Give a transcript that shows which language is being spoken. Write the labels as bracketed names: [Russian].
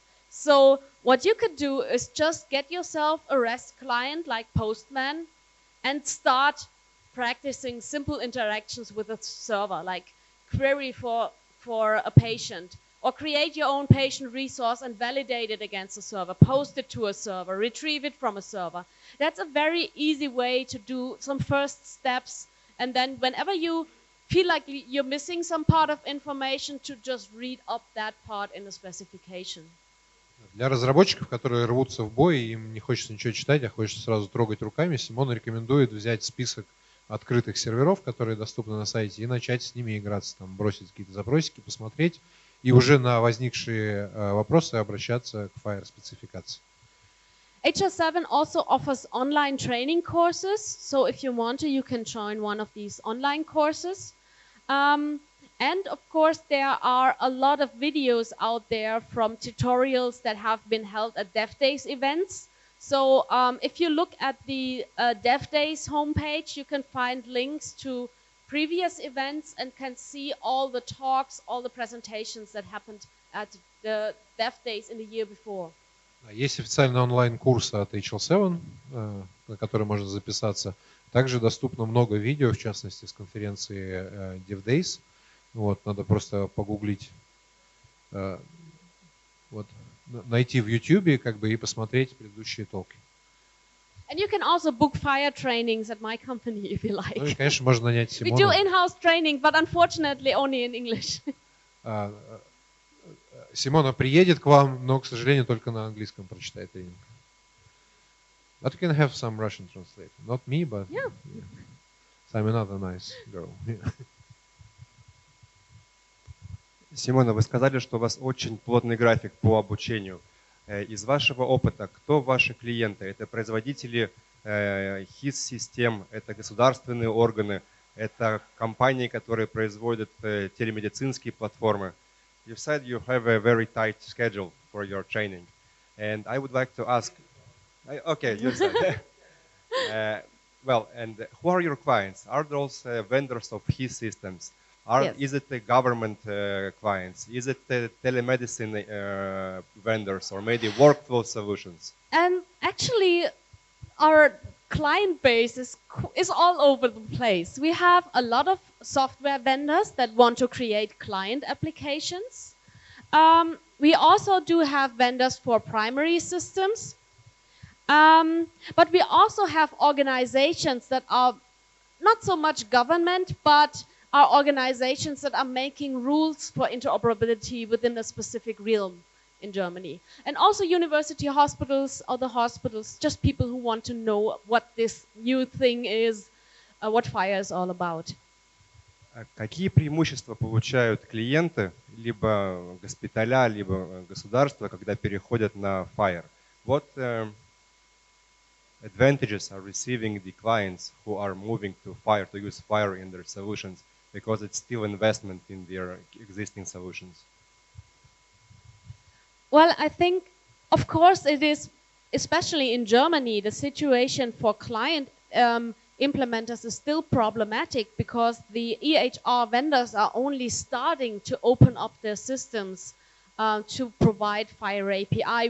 [English] So what you could do is just get yourself a REST client like Postman and start practicing simple interactions with a server, like query for a patient, or create your own patient resource and validate it against a server, post it to a server, retrieve it from a server. That's a very easy way to do some first steps, and then whenever you feel like you're missing some part of information, to just read up that part in the specification. [Russian] Для разработчиков, которые рвутся в бой, им не хочется ничего читать, а хочется сразу трогать руками, Симона рекомендует взять список открытых серверов, которые доступны на сайте, и начать с ними играться, там, бросить какие-то запросики, посмотреть, и уже на возникшие вопросы обращаться к FHIR спецификации. [English] HL7 also offers online training courses, so if you want to, you can join one of these online courses. And of course, there are a lot of videos out there from tutorials that have been held at Dev Days events. So if you look at the Dev Days homepage, you can find links to previous events and can see all the talks, all the presentations that happened at the Dev Days in the year before. [Russian] Есть официальный онлайн-курс от HL7, на который можно записаться. Также доступно много видео, в частности, с конференции Dev Days. Вот, надо просто погуглить, вот, найти в YouTube как бы, и посмотреть предыдущие толки. [English] And you can also book FHIR trainings at my company if you like. [Russian] Ну и, конечно, можно нанять [English] We do [Russian] Симону. [English] in-house training, but unfortunately only in English. [Russian] Симона приедет к вам, но, к сожалению, только на английском прочитает тренинг. [English] But you can have some Russian translator. Not me, but Yeah. I'm another nice girl. [Russian] Симона, вы сказали, что у вас очень плотный график по обучению. Из вашего опыта, кто ваши клиенты? Это производители HIS-систем, это государственные органы, это компании, которые производят телемедицинские платформы. [English] You said you have a very tight schedule for your training. And I would like to ask, okay, you said. Well, and who are your clients? Are those vendors of HIS systems? Yes. Is it the government clients? Is it the telemedicine vendors or maybe workflow solutions? And actually, our client base is all over the place. We have a lot of software vendors that want to create client applications. We also do have vendors for primary systems. But we also have organizations that are not so much government, but are organizations that are making rules for interoperability within a specific realm in Germany. And also university hospitals, other hospitals, just people who want to know what this new thing is, what FHIR is all about. [Russian] Какие преимущества получают клиенты, либо госпиталя, либо государства, когда переходят на FHIR? [English] What advantages are receiving the clients who are moving to FHIR, to use FHIR in their solutions, because it's still investment in their existing solutions? Well, I think, of course, it is, especially in Germany, the situation for client implementers is still problematic because the EHR vendors are only starting to open up their systems to provide FHIR API.